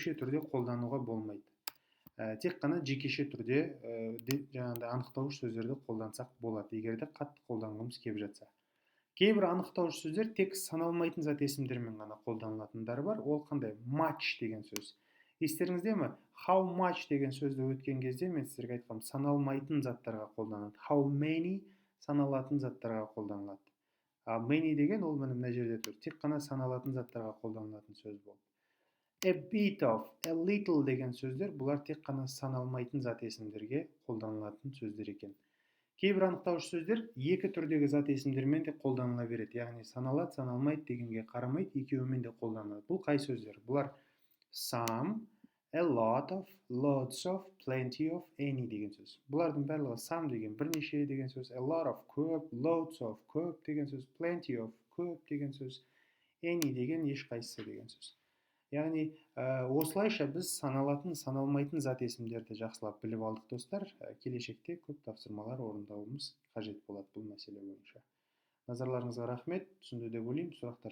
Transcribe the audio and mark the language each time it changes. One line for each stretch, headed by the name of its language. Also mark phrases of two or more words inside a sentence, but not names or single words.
Kazakh: Көпше түрде қолдануға болмайды. тек қана жекеше түрде жаңағыдай анықтауыш сөздерді қолдансақ болады, егер де қатты қолданғымыз келіп жатса. Кейбір анықтауыш сөздер тек саналмайтын зат есімдермен ғана қолданылатындары бар. Ол қандай? Much деген сөз. Естеріңізде ме?
English: How much
Kazakh: деген сөзді өткен кезде мен сіздерге айтқам, саналмайтын заттарға қолданылады.
English: How many
Kazakh: саналатын заттарға қолданылады. Many деген ол мына жерде тұр. Тек қана саналатын заттарға қолданылатын сөз болды.
English: A bit of, a little
Kazakh: деген сөздер, бұлар тек қана саналмайтын зат есімдерге қолданылатын сөздер екен. Кейбір анықтауыш сөздер екі түрдегі зат есімдермен де қолданыла береді. Яғни саналады, саналмайды дегенге қарамайды, екеуімен де қолданылады. Бұл қай сөздер? Бұлар
English: some, a lot of, lots of, plenty of, any
Kazakh: деген сөз. Бұлардың барлығы some деген бірнеше деген сөз,
English: a lot of
Kazakh: көп,
English: lots of
Kazakh: көп деген сөз,
English: plenty of
Kazakh: көп деген сөз, any деген ешқайсысы деген сөз. Яғни осылайша біз саналатын, саналмайтын зат есімдерді жақсылап біліп алдық, достар. Келешекте көп тапсырмалар орындауымыз қажет болады бұл мәселе бойынша. Назарларыңызға рахмет. Түсінді деп ойлаймын.